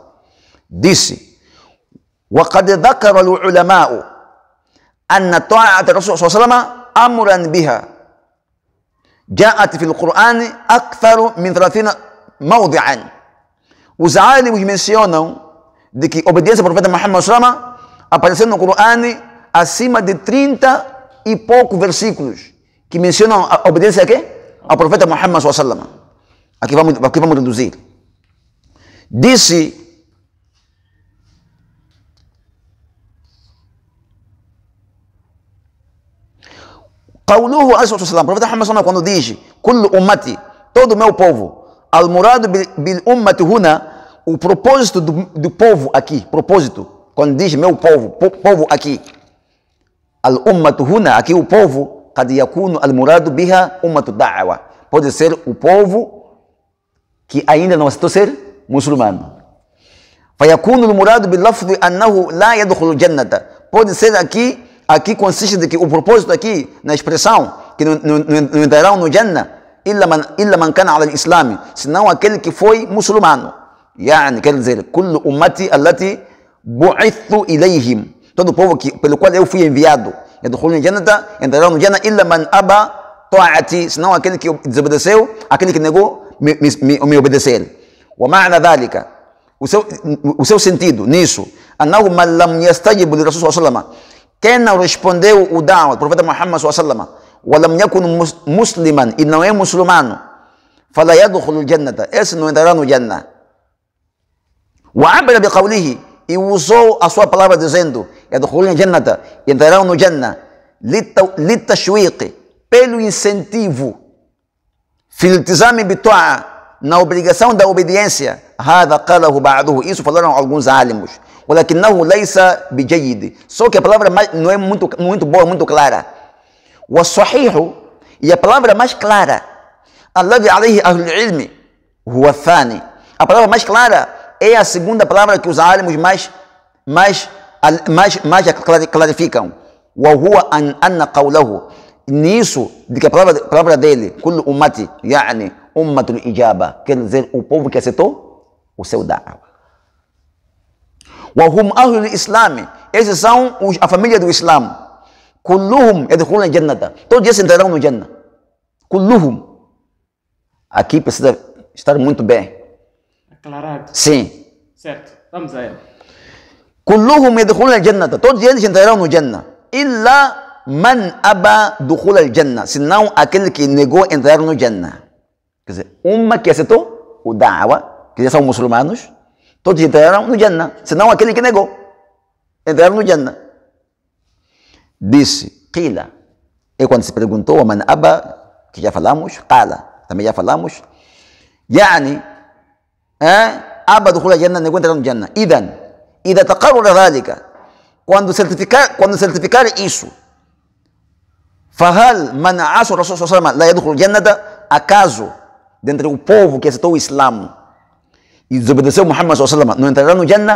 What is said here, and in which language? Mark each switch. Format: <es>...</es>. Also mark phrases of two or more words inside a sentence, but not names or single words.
<pt>Disse:</pt> <ar>وقد ذكر العلماء أن طاعة الرسول صلى الله عليه وسلم أمرا بها جاءت في القرآن أكثر من 30 موضعا.</ar> <pt>Os álimos mencionam de que obediência ao profeta Muhammad sallallahu apareceu no Corão acima de 30 e poucos versículos que mencionam a obediência a quê? Ao profeta Muhammad sallallahu. Aqui vamos reduzir.</pt> <ar>Disse قوله عليه الصلاة والسلام,</ar> <pt>o profeta Muhammad sallallahu quando diz</pt> <ar>كل أمتي,</ar> <pt>todo o meu povo,</pt> <ar>المراد بالأمة هنا,</ar> <pt>o propósito do povo aqui, propósito, quando diz meu povo, povo aqui,</pt> <ar>الأمة هنا,</ar> <pt>aqui o povo,</pt> <ar>قد يكون المراد بها أمة الدعوة,</ar> <pt>pode ser o povo que ainda não aceitou ser muçulmano.</pt> <ar>فيكون المراد باللفظ أنه لا يدخل الجنة,</ar> <pt>pode ser aqui consiste de que o propósito aqui, na expressão, que não entrarão no Jannah,</pt> <ar>إلا من كان على الإسلام,</ar> <pt>senão aquele que foi muçulmano. يعني, quer dizer,</pt> <ar>كل أمتي التي بعثت إليهم,</ar> <pt>todo o povo pelo qual eu fui enviado,</pt> <ar>يدخلون الجنة,</ar> <pt>entrarão no Jannah,</pt> <ar>إلا من أبى طاعتي,</ar> <pt>senão aquele que desobedeceu, aquele que negou me obedecer.</pt> <ar>ومعنى ذلك,</ar> <pt>o seu sentido nisso,</pt> <ar>أنه من لم يستجب للرسول صلى الله عليه وسلم,</ar> <pt>quem não respondeu o da'wah do profeta Muhammad</pt> <ar>صلى الله عليه وسلم, ولم يكن مسلما,</ar> <pt>e não é muçulmano,</pt> <ar>فلا يدخل الجنة,</ar> <pt>esse não entrará no Jannah.</pt> <ar>وعبر بقوله,</ar> <pt>e usou a sua palavra dizendo,</pt> <ar>يدخلون الجنة,</ar> <pt>entrarão no Jannah, للتشويق, pelo incentivo,</pt> <ar>في الالتزام بالطاعة,</ar> <pt>na obrigação da obediência.</pt> <ar>هذا قاله بعضه,</ar> <pt>isso falaram alguns álимos.</pt> <ar>ولكنه ليس بجيد,</ar> <pt>só que a palavra não é muito boa, muito clara. والصحيح, e a palavra mais clara,</pt> <ar>الذي عليه أهل العلم هو الثاني,</ar> <pt>a palavra mais clara é a segunda palavra que os álимos mais clarificam.</pt> <ar>وهو أن قوله,</ar> <pt>nisso, de que a palavra dele,</pt> <ar>كل أمتي, يعني أمة الإجابة,</ar> <pt>quer dizer o povo que aceitou o seu da'wah.</pt> <ar>وهم أهل الإسلام,</ar> <pt>esses são a família do Islã.</pt> <ar>كلهم يدخلون الجنة,</ar> <pt>todos esses entrarão no Jannah.</pt> <ar>كلهم,</ar> <pt>aqui precisa estar muito bem aclarado. Sim. Certo, vamos a ele.</pt> <ar>كلهم يدخلون الجنة,</ar> <pt>todos eles entrarão no Jannah.</pt> <ar>إلا من أبى دخول الجنة,</ar> <pt>senão aquele que negou entrar no Jannah. Quer dizer, uma que aceitou o da'wah, que já são muçulmanos, todos entrarão no Jannah, senão aquele que negou entraram no Jannah. Disse, qila, e quando se perguntou,</pt> <ar>من أبى,</ar> <pt>que já falamos, qala, também já falamos,</pt> <ar>يعني, أبى دخول الجنة,</ar> <pt>negou entrar no Jannah.</pt> <ar>إذا تقرر ذلك,</ar> <pt>quando certificar isso,</pt> <ar>فهل من عاصى الرسول صلى الله عليه وسلم لا يدخل الجنة,</ar> <pt>acaso, dentre o povo que aceitou o Islã e desobedeceu Muhammad</pt> <ar>صلى الله عليه وسلم,</ar> <pt>não entrará no Jannah?</pt>